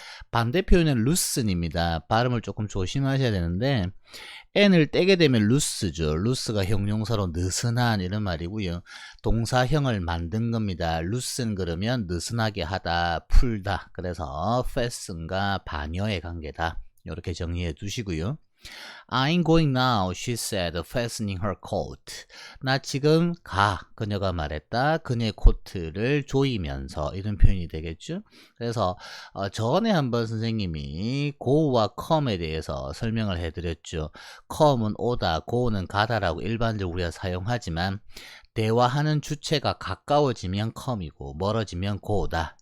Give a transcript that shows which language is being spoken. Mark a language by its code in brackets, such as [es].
[ko] 반대 표현은 loosen입니다. 발음을 조금 조심하셔야 되는데 n을 떼게 되면 loose죠. loose가 형용사로 느슨한 이런 말이고요. 동사형을 만든 겁니다. loosen 그러면 느슨하게 하다, 풀다. 그래서 fasten과 반여의 관계다. 이렇게 정리해 두시고요. [en] I'm going now, she said, fastening her coat. [ko] 나 지금 가, 그녀가 말했다. 그녀의 코트를 조이면서, 이런 표현이 되겠죠. 그래서 전에 한번 선생님이 go와 come에 대해서 설명을 해드렸죠. come은 오다, go는 가다라고 일반적으로 우리가 사용하지만 대화하는 주체가 가까워지면 come이고 멀어지면 go다.